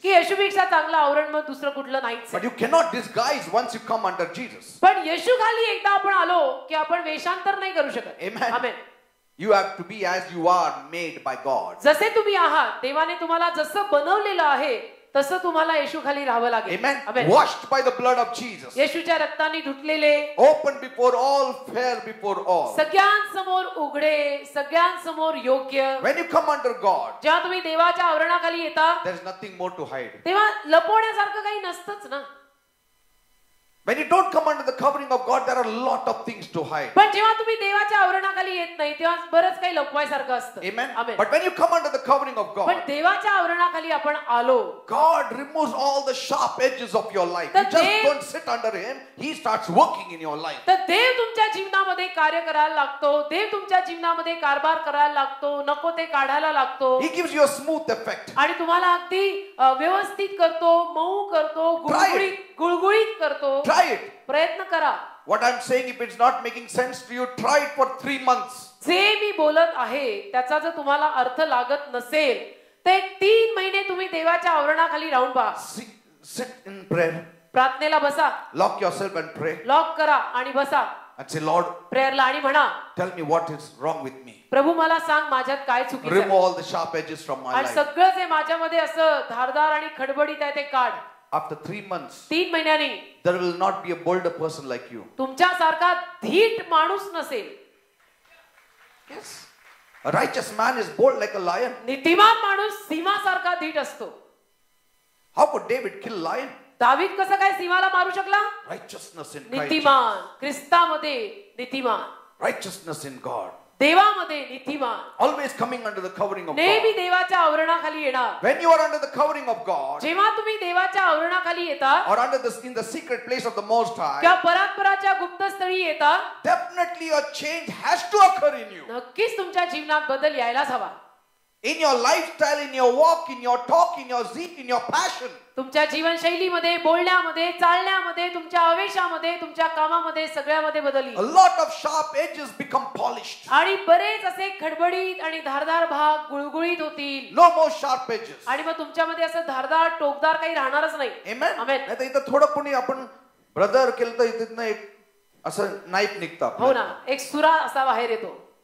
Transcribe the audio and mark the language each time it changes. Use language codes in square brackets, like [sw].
[mr] की येशूपेक्षा चांगलं आवरण मग दुसरं कुठलं नाहीच. [en] But you cannot disguise once you come under Jesus. [mr] पण येशू खाली एकदा आपण आलो की आपण वेषांतर नाही करू शकत. [en] Amen. [mr] Amen. [en] You have to be as you are made by God. [mr] जसे तुम्ही आहात देवाने तुम्हाला जसं बनवलेलं आहे तसं तुम्हाला येशू खाली राहावं लागेल. [en] Amen. [mr] Amen. [en] Washed by the blood of Jesus. [mr] येशूच्या रक्ताने धुतलेले, [en] Open before all, fair before all. [mr] सगळ्यांसमोर उघडे, सगळ्यांसमोर योग्य. [en] When you come under God, [mr] जेव्हा तुम्ही देवाच्या आवरणाखाली येता [en] there is nothing more to hide. [mr] तेव्हा लपवण्यासारखं काही नसतंच ना. [en] When you don't come under the covering of God, there are a lot of things to hide. [mr] पण जेव्हा तुम्ही देवाच्या आवरणाखाली येत नाही तेव्हा बरंच काही लपवायसारखं असतं. [en] Amen. [mr] Amen. [en] But when you come under the covering of [mr] पण [en] God, [mr] देवाच्या आवरणाखाली आपण आलो [en] God removes all the sharp edges of your life. You just don't sit under Him. He starts working in your life. [mr] तर देव तुमच्या जीवनामध्ये कार्य करायला लागतो. देव तुमच्या जीवनामध्ये कारभार करायला लागतो. नको ते काढायला लागतो. [en] He gives you a smooth effect. [mr] आणि तुम्हाला अगदी व्यवस्थित करतो, मऊ करतो, गुळगुळीत करतो. [en] Try it. [mr] प्रयत्न करा. [en] What I'm saying, if it's not making sense to you, try it for 3 months. [mr] जे मी बोलत आहे त्याचा जर तुम्हाला अर्थ लागत नसेल तर 3 महिने तुम्ही देवाच्या आवरणाखाली राहून पहा. [en] Sit in prayer. [mr] प्रार्थनेला बसा. [en] Lock yourself and pray. [mr] Lock करा आणि बसा. [en] And say, Lord, [mr] प्रेयरला आणि म्हणा, [en] tell me what is wrong with me. [mr] प्रभू मला सांग माझ्यात काय चुकीचं आहे. [en] Remove all the sharp edges from my [mr] आणि [en] life. [mr] सगळं जे माझ्यामध्ये असं धारदार आणि खडबडीत आहे ते काढ. [en] After 3 months, [mr] 3 महिन्यांनी [en] there will not be a bolder person like you. [mr] तुमच्यासारखा धीट माणूस नसेल. [en] Yes. A righteous man is bold like a lion. [mr] नीतिमान माणूस सिंहासारखा धीट असतो. [en] How could David kill lion? [mr] दावीद कसं काय सिंहाला मारू शकला? [en] Righteousness in Christ. [mr] नीतिमान, ख्रिस्तामध्ये नीतिमान, [en] Righteousness in God. [mr] देवामध्ये नीतिमान, [en] Always coming under the covering of [mr] नेहमी देवाच्या आवरणाखाली येणार. [en] When you are under the covering of God, [mr] जेव्हा तुम्ही देवाच्या आवरणाखाली येता [en] or under in the secret place of the Most High, [mr] किंवा परात्पराच्या गुप्तस्थळी येता [en] definitely a change has to occur in you. [mr] नक्कीच तुमच्या जीवनात बदल यायलाच हवा. [en] In your lifestyle, in your walk, in your talk, in your zeal, in your passion. [mr] तुमच्या जीवनशैलीमध्ये, बोलण्यामध्ये, चालण्यामध्ये, तुमच्या आवेशामध्ये, तुमच्या कामामध्ये, सगळ्यामध्ये बदल येईल. [en] A lot of sharp edges become polished. [mr] आणि बरेच असे खडबडीत आणि धारदार भाग गुळगुळीत होतील. [en] No more sharp edges. [mr] आणि मग तुमच्यामध्ये असं धारदार टोकदार काही राहणारच नाही. [en] Amen. [mr] आमेन. नाहीतर इथं थोडं कोणी आपण ब्रदर केलं तर इथं एक असं नाईफ निघतं. हो ना, एक सुरा असा बाहेर येतो.